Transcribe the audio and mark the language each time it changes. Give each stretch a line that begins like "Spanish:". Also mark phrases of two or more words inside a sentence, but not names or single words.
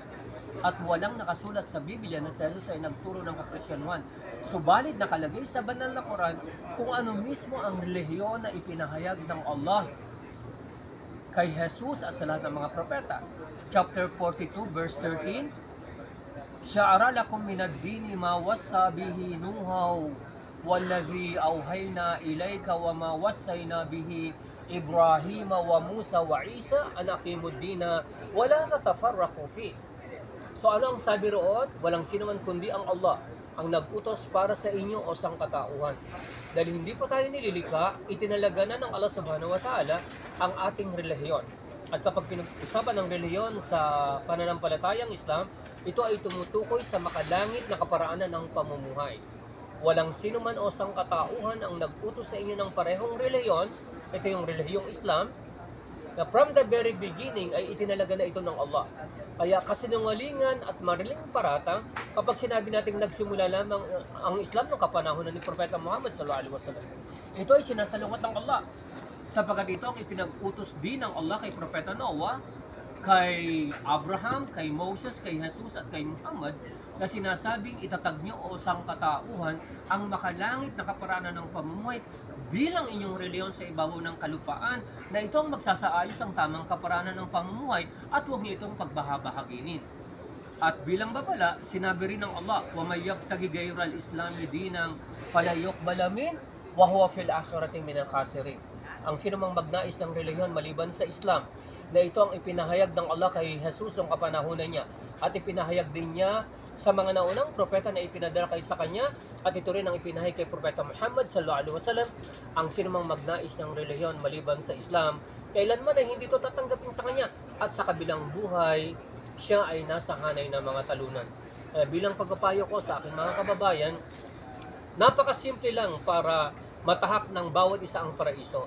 Filipino: At walang nakasulat sa Biblia na si Jesus ay nagturo ng kakristyanuhan. Subalit nakalagay sa banal na Quran kung ano mismo ang relihiyon na ipinahayag ng Allah kay Jesus at sa lahat ng mga propeta.
English: Chapter 42 verse 13,
Arabic: شرع لكم من الدين ما وصى به نوحا والذي أوحينا إليك وما وصينا به إبراهيم وموسى وعيسى أن أقيموا الدين ولا تتفرقوا فيه.
Filipino: So ano ang sabi roon? Walang sino man kundi ang Allah ang nag-utos para sa inyo o sangkatauhan. Dahil hindi pa tayo nililikha, itinalaga na ng Allah
Arabic: سبحانه وتعالى
Filipino: ang ating relihiyon. At kapag pinag-usapan ng relihiyon sa pananampalatayang Islam, ito ay tumutukoy sa makalangit na kaparaanan ng pamumuhay. Walang sino man o sangkatauhan ang nag-utos sa inyo ng parehong relihiyon, ito yung relihiyong Islam, na
English: from the very beginning
Filipino: ay itinalaga na ito ng Allah. Kaya kasinungalingan at mariling paratang kapag sinabi natin nagsimula lamang ang Islam ng kapanahonan ni Propeta Muhammad
Arabic: صلى الله عليه وسلم.
Filipino: Ito ay sinasalungat ng Allah. Sapagkat ito ang ipinag-utos din ng Allah kay Propeta Noah, kay Abraham, kay Moses, kay Jesus at kay Muhammad, na sinasabing itatag niyo o sangkatauhan ang makalangit na kaparaanan ng pamumuhay bilang inyong reliyon sa ibabaw ng kalupaan, na ito ang magsasaayos ang tamang kaparaanan ng pamumuhay at huwag niyo itong pagbahabahaginin. At bilang babala, sinabi rin ng Allah,
Arabic: وَمَنْ يَبْتَغِ غَيْرَ الْإِسْلَامِ دِينًا فَلَا يُقْبَلَ مِنْهُ وَهُوَ فِي الْآخِرَةِ مِنَ الْخَاسِرِينَ.
Filipino: Ang sinumang magnais ng reliyon maliban sa Islam, na ito ang ipinahayag ng Allah kay Jesus ng kapanahunan niya, at ipinahayag din niya sa mga naunang propeta na ipinadala kay sa kanya, at ito rin ang ipinahayag kay Propeta Muhammad
Arabic: صلى الله عليه وسلم,
Filipino: ang sinumang magnais ng reliyon maliban sa Islam, kailanman ay hindi ito tatanggapin sa kanya, at sa kabilang buhay, siya ay nasa hanay ng mga talunan. Bilang pagpapayo ko sa aking mga kababayan, napakasimple lang para matahak ng bawat isa ang paraiso.